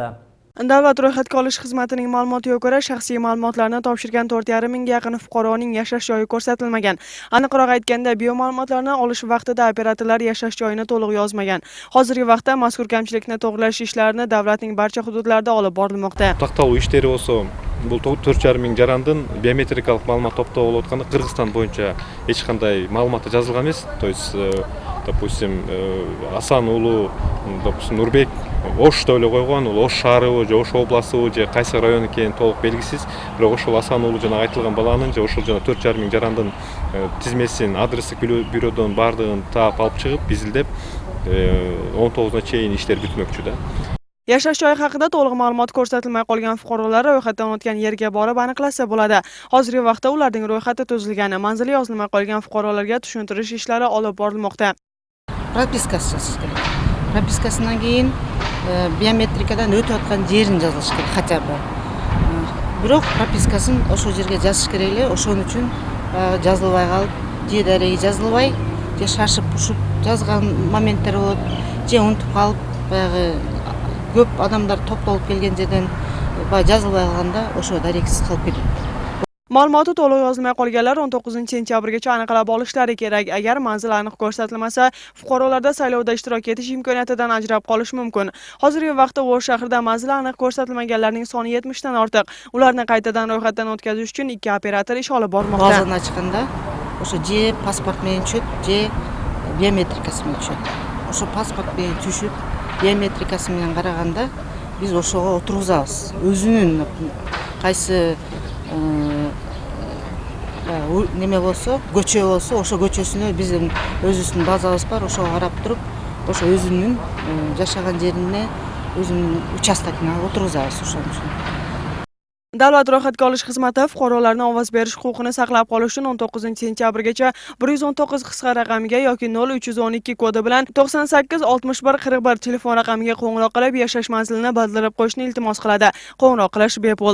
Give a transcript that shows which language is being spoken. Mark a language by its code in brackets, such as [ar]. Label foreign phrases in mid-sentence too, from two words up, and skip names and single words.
[uz] Davlat ro'yxatga olish xizmatining ma'lumotiga ko'ra, shaxsiy ma'lumotlarni topshirgan 4,5 mingga yaqin fuqaroning yashash joyi ko'rsatilmagan. Aniqroq aytganda, bioma'lumotlarni olish vaqtida operatorlar yashash joyini to'liq yozmagan. Hozirgi vaqtda mazkur kamchilikni to'g'rilash ishlarini davlatning barcha hududlarida olib borilmoqda. [ky] Такталуу иштери болсо, бул 4,5 миң жарандын биометрикалык маалымат топтоо болуп атканда Кыргызстан боюнча эч кандай маалыматы жазылган эмес. [ru] То есть, [ky] допустим, Асан уулу, допустим, Нурбек Ошто эле койгон, бул Ош шаарыбы же Ош областыбы же кайсы район экени толук белгисиз. Бирок ошол Асан уулу жана айтылган баланын же ошол жана 4,5 миң жарандын тизмесин, адрестик бюродон бардыгын таап алып чыгып, бизилдеп 19-на чейин иштер бүтмөкчү да. [uz] Yashash joyi haqida to'liq ma'lumot ko'rsatilmay qolgan fuqarolar ro'yxatdan o'tgan yerga borib aniqlasa bo'ladi. Hozirgi vaqtda ularning ro'yxati tuzilgani, manzili yozilmay qolgan fuqarolarga tushuntirish ishlari olib borilmoqda. [ky] Propiskasi жазыш керек. [uz] Propiskasidan keyin biometrikadan o'tib atgan yerini [ky] жазыш керек, [ru] хотя бы. [ky] Бирок пропискасын ошол жерге жазыш керек эле, ошон үчүн жазылбай калып, же дареги жазылбай, же шашып ушуп жазган моменттер болот, же унутуп калып, баягы көп адамдар топтолуп келген жерден жазылбай калганда ошо дарексиз калып кетет. [uz] Ma'lumoti to'liq yozilmay qolganlar 19-sentyabrgacha aniqlab olishlari kerak. Agar manzil aniq ko'rsatilmasa, fuqarolarda saylovda ishtirok etish imkoniyatidan ajrab qolish mumkin. Hozirgi vaqtda O'sh shahrida manzili aniq ko'rsatilmaganlarning soni 70 dan ortiq. Ularni qaytadan ro'yxatdan o'tkazish uchun ikki operator ish olib bormoqda. Ba'zan chiqqanda o'sha je pasport bilan tushib, je biometrikasi bilan tushib. O'sha pasport bilan tushib, biometrikasi bilan qaraganda biz o'shoga o'tirg'izamiz. O'zining qaysi [ky] неме болсо, көчө болсо, ошо көчөсүнө биздин өзүбүздүн базабыз бар, ошого карап туруп, ошо өзүнүн жашаган жерине, өзүнүн участогуна отургузабыз ошон үчүн. [uz] Davlat ro'yxatga olish xizmati fuqarolarning ovoz berish huquqini saqlab qolish uchun 19-sentyabrgacha 119 qisqa raqamiga yoki 0312 kodi bilan 98 61 41 telefon raqamiga qo'ng'iroq qilib, yashash manzilini bildirib qo'yishni iltimos qiladi. Qo'ng'iroq qilish bepul.